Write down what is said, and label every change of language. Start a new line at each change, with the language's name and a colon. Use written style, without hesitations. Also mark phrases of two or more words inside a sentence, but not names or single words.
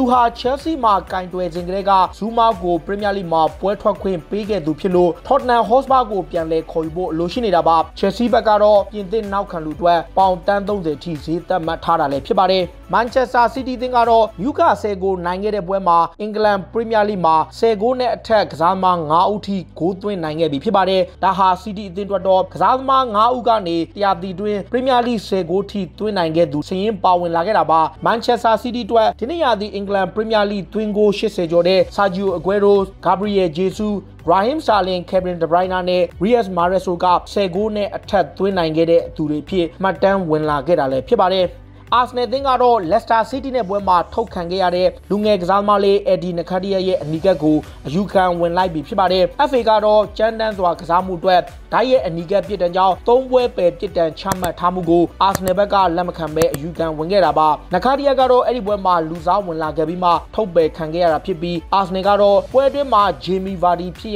Burmese: ဟာ Chelsea မှာကင်တွယ်ခြင်းကလေးကဇူမာကို Premier League မှာပွဲထွက်ခွင့်ပေးခဲ့သူဖြစ်လို့ Tottenham Hotspur ကိုပြန်လည်ခေါ်ယူဖို့အလိုရှိနေတာပါ Chelsea ဘက်ကတော့ပြင်သစ်နောက်ခံလူအတွက်ပေါင်တန်း30ထိဈေးသက်မှတ်ထားတာလည်းဖြစ်ပါတယ် Manchester City အသင်းကတော့ Newcastle ကိုနိုင်ခဲ့တဲ့ပွဲမှာအင်္ဂလန် Premier League မှာ10ဂိုးနဲ့အထက်ကစားသမား9ဦးထိဂိုးသွင်းနိုင်ခဲ့ပြီဖြစ်ပါတယ်။ဒါဟာ City အသင်းအတွက်တော့ကစားသ မား9ဦးကနေတရားသီတွင် Premier League 10ဂိုးထိသွင်းနိုင်ခဲ့သူစရင်ပါဝင်လာခဲ့တာပါ။ Manchester City အတွက်ဒီနေ့ရာသီအင်္ဂလန် Premier League သွင်းဂိုး80ကျော်တဲ့ Sergio Aguero, Gabriel Jesus, Raheem Sterling, Kevin De Bruyne နဲ့ Riyad Mahrez တို့က10ဂိုးနဲ့အထက်သွင်းနိုင်ခဲ့တဲ့သူတွေဖြစ်မှတ်တမ်းဝင်လာခဲ့တာလည်းဖြစ်ပါတယ် ။ Arsenal အသင်းကတော့ Leicester City နဲ့ပွဲမှာထုတ်ခံခဲ့ရတဲ့လူငယ်ကစားသမားလေး Eddie Nketiah ရဲ့အနီးကပ်ကိုအယူခံဝင်လိုက်ပြီဖြစ်ပါတယ်။ FA ကတော့ကြမ်းတမ်းစွာကစားမှုအတွက်ဓာတ်ရဲ့အနီးကပ်ပြစ်ဒဏ်ကြောင့်3ပွဲပယ်ပြစ်ဒဏ်ချမှတ်ထားမှုကို Arsenal ဘက်ကလက်မခံဘဲအယူခံဝင်ခဲ့တာပါ။ Nketiah ကတော့အဲ့ဒီပွဲမှာလူစားဝင်လာခဲ့ပြီးမှထုတ်ပယ်ခံခဲ့ရတာဖြစ်ပြီး Arsenal ကတော့ပွဲအတွင်းမှာ Jamie Vardy ဖြစ်